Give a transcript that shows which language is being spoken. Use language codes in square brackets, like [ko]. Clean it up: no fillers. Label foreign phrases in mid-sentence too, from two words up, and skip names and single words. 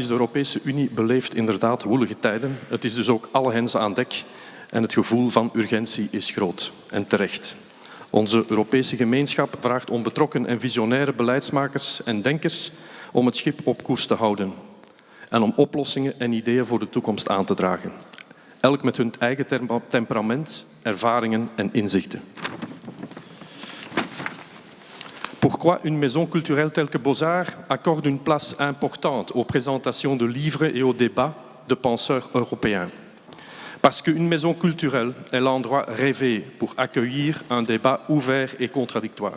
[nl] De Europese Unie beleeft inderdaad woelige tijden. Het is dus ook alle hens aan dek en het gevoel van urgentie is groot en terecht. Onze Europese gemeenschap vraagt om betrokken en visionaire beleidsmakers en denkers om het schip op koers te houden en om oplossingen en ideeën voor de toekomst aan te dragen. Elk met hun eigen temperament, ervaringen en inzichten. [fr] Pourquoi une maison culturelle telle que BOZAR accorde une place importante aux présentations de livres et aux débats de penseurs européens? Parce qu'une maison culturelle est l'endroit rêvé pour accueillir un débat ouvert et contradictoire.